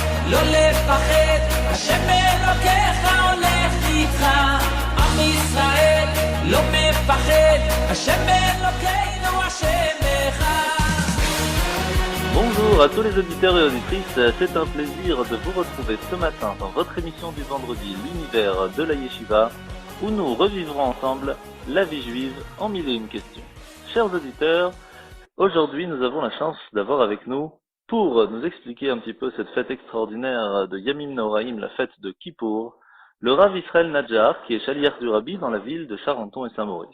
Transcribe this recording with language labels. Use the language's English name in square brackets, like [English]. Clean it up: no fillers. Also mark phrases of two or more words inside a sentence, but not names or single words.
[Hebrew] לא לפחד, השם אלוקיך הולך איתך. עם ישראל לא מפחד, השם אלוקינו השם אחד. [French] Bonjour à tous les auditeurs et auditrices, c'est un plaisir de vous retrouver ce matin dans votre émission du vendredi, l'univers de la Yeshiva, où nous revivrons ensemble la vie juive en mille et une questions. Chers auditeurs, aujourd'hui nous avons la chance d'avoir avec nous, pour nous expliquer un petit peu cette fête extraordinaire de [Hebrew] ימים נוראים, [French] la fête de Kippour, le Rav Israël Nadjar, qui est chaliar du Rabbi dans la ville de Charenton et Saint-Maurice.